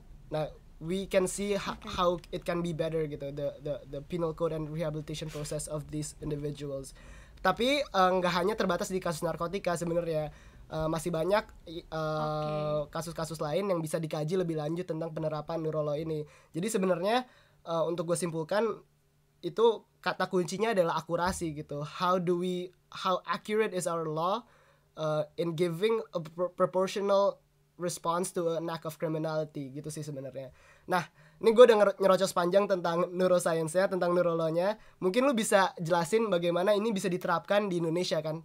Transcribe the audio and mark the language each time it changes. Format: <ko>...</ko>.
<id>Nah,</id> <en>we can see how it can be better</en> <id>gitu,</id> <en>the penal code and rehabilitation process of these individuals.</en> <id>Tapi nggak hanya terbatas di kasus narkotika sebenarnya. Masih banyak kasus-kasus lain yang bisa dikaji lebih lanjut tentang penerapan neurolo ini. Jadi sebenarnya untuk gue simpulkan itu kata kuncinya adalah akurasi gitu.</id> <en>How accurate is our law in giving a proportional response to an act of criminality</en> <id>gitu sih sebenarnya. Nah, ini gue udah nyerocos panjang tentang neuroscience-nya, tentang neurolonya. Mungkin lu bisa jelasin bagaimana ini bisa diterapkan di Indonesia kan.</id>